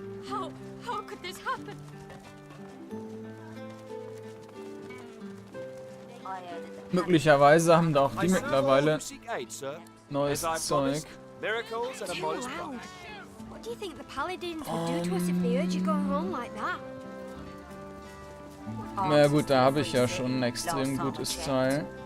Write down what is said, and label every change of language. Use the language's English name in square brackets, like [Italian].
[English] How could this happen? [German] Möglicherweise haben da auch die mittlerweile neues Zeug. [English] What do you think the paladins would do to us if they heard you going wrong like that? [German] Na gut, da habe ich ja schon ein extrem gutes Teil.